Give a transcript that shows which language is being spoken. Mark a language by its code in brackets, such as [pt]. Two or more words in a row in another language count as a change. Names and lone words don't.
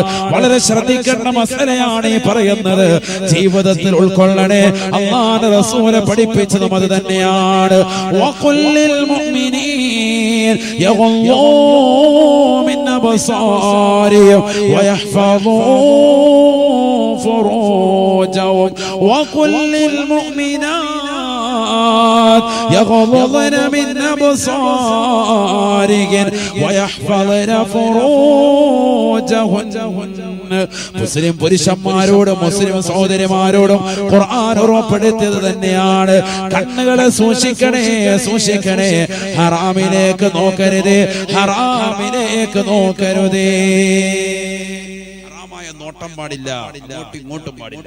[ml] വളരെ ശ്രദ്ധിക്കേണ്ട മസലയാണ് ഈ പറയുന്നത്. ജീവിതത്തിൽ ഉൾക്കൊള്ളണേ. അല്ലാഹുവിന്റെ റസൂല് പഠിപ്പിച്ചതും അത് തന്നെയാണ്. [ar] وقل للمؤمنين يغضوا من أبصارهم ويحفظوا فروجهم وقل للمؤمنات يغضضن من أبصارهن ويحفظن فروجهن. [ml] മുസ്ലിം പുരുഷന്മാരോടും മുസ്ലിം സഹോദരിമാരോടും ഖുർആൻ ഉറപ്പെടുത്തിയത് തന്നെയാണ്, കണ്ണുകളെ സൂക്ഷിക്കണേ, സൂക്ഷിക്കണേ. ഹറാമിലേക്ക് നോക്കരുതേ, ഹറാമിലേക്ക് നോക്കരുതേ. നോട്ടം പാടില്ല, ഇങ്ങോട്ടും പാടില്ല.